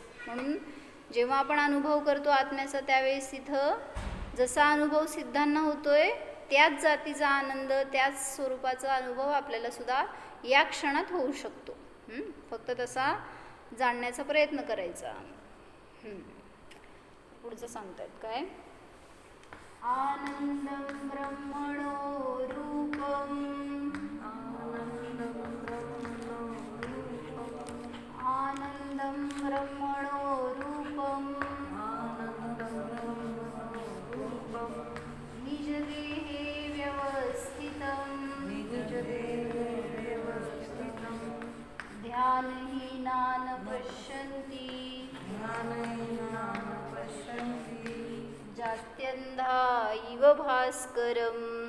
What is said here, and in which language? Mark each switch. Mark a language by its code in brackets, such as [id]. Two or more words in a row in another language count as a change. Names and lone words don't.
[mr] म्हणून जेव्हा आपण अनुभव करतो आत्म्याचा त्यावेळेस तिथं जसा अनुभव सिद्धांना होतोय त्याच जातीचा आनंद त्याच स्वरूपाचा अनुभव आपल्याला सुद्धा या क्षणात होऊ शकतो. फक्त तसा जाणण्याचा प्रयत्न करायचा. पुढचं सांगतायत काय? [sa] आनंदं ब्रह्मणो रूपं आनंदं ब्रह्मणो रूपं निजदेहे व्यवस्थितं ध्यानहीनान् पश्यन्ति जात्यन्धा इव भास्करम्.